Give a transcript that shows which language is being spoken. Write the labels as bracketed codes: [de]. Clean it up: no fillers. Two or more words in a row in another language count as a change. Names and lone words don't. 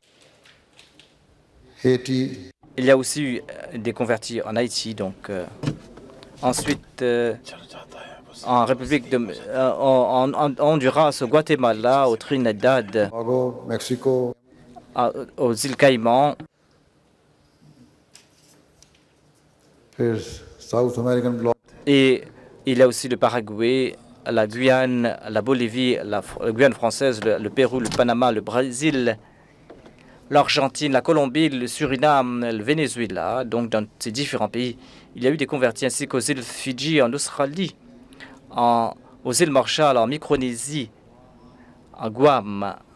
[fr] हेटी, il y a aussi eu des convertis en Haïti. Donc, ensuite, en République en Honduras, au Guatemala, au Trinidad, टोबागो, मेक्सिको, aux îles Caïmans, [en] फिर South American block, [fr] et il y a aussi le Paraguay, la Guyane, la Bolivie, la Guyane française, le Pérou, le Panama, le Brésil, l'Argentine, la Colombie, le Suriname, le Venezuela. Donc dans ces différents pays, il y a eu des convertis ainsi qu'aux îles Fidji, en Australie, aux îles Marshall, en Micronésie, en Guam.